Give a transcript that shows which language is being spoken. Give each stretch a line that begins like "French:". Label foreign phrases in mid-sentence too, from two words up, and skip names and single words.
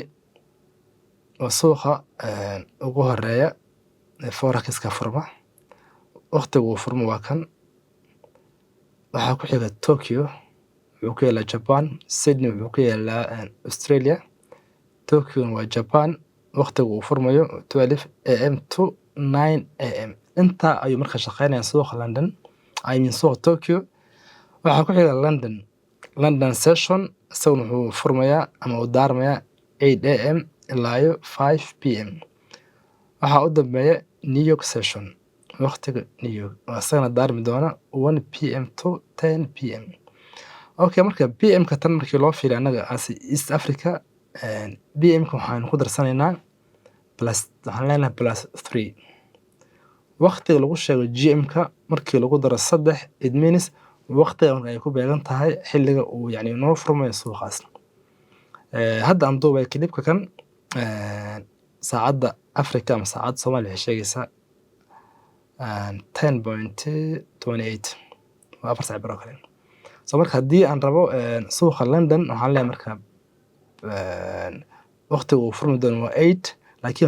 Somali: waa suuqa ugu horeeya ee forex-ka furma waqtiga uu furmo waa kan waxaa ku xiga Tokyo wuxuu ku yaalaa Japan Sydney wuxuu ku yaalaa Australia Tokyo waa Japan waqtiga uu furmayo 12 am to 9 am inta ayuu marka shaqeynaya suuqa London suuqa Tokyo waxaa ku xiga London session isaguna wuxuu furmayaa ama uu daarmayaa 8 am ilaa 5 pm waxaa u dambeeya New York session waqtiga New York asagana daarmi doona 1 pm to 10 pm okay marka pm ka tan markii loo fiiriyo anaga as East Africa pm ka waxaan ku darsanaynaa plus waxaan leenahay plus 3 waqtiga lagu sheego GM-ka markii lagu daro 3
English: it means
Somali: waqtiga ay ku beegan tahay xilliga uu yani noo furmayo suuqaas hadda aan duubay klibka kan saacadda Afrika ama saacadda Soomaaliya waxay sheegaysaa 10.28 waa 4 saac baro kale so marka haddii aan rabo suuqa London waxaan leeyahay marka waqtiga uu furmi doono waa 8 laakiin